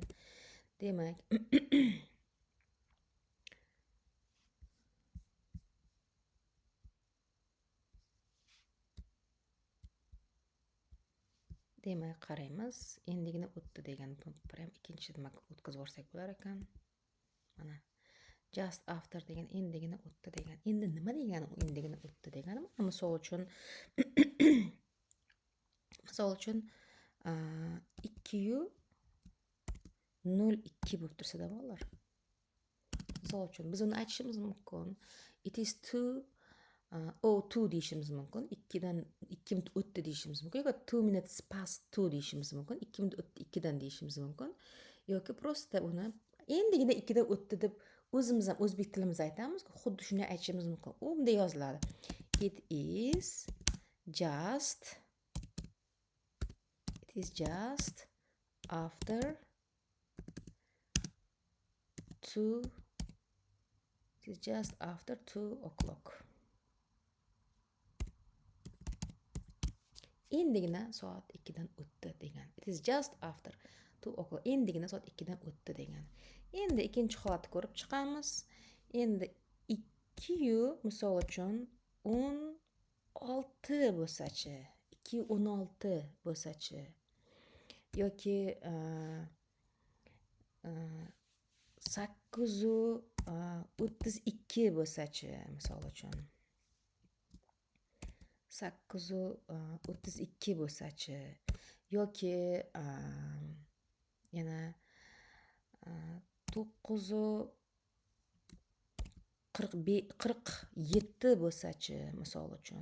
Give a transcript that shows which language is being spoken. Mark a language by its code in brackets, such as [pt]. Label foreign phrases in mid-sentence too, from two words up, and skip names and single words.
[uz] Demak, qaraymiz. Endigina o'tdi degan ham ikkinchi nima o'tkazib yuborsak bo'lar ekan. Mana [en] just after [uz] degan endigina o'tdi degan. Endi nima degani endigina o'tdi degani? Misol uchun 2:02 bo'lib tursa-da bolalar. Misol uchun biz uni aytishimiz mumkin. [en] It is [uz] 2:02 deyishimiz mumkin. 2 minut o'tdi deyishimiz mumkin. Yoki [en] 2 minutes past 2 [uz] deyishimiz mumkin. 2 minut o'tdi 2 dan deyishimiz mumkin. Yoki prosta uni endigina 2 dan o'tdi deb o'zimiz ham o'zbek tilimizda aytamiz. Xuddi shunday aytishimiz mumkin. U bunday yoziladi. [en] It is just after 2 o'clock. [uz] Endigina soat 2 dan o'tdi degan. [en] It is just after 2 o'clock. [uz] Endigina soat 2 dan o'tdi degan. Endi ikkinchi holatni ko'rib chiqamiz. Endi 2 misol uchun 16 bo'lsa-chi, 2:16 bo'lsa-chi yoki 8:32 bo'lsa-chi, misol uchun 8:32 bo'lsa-chi yoki yana 9:47 bo'lsa-chi, misol uchun.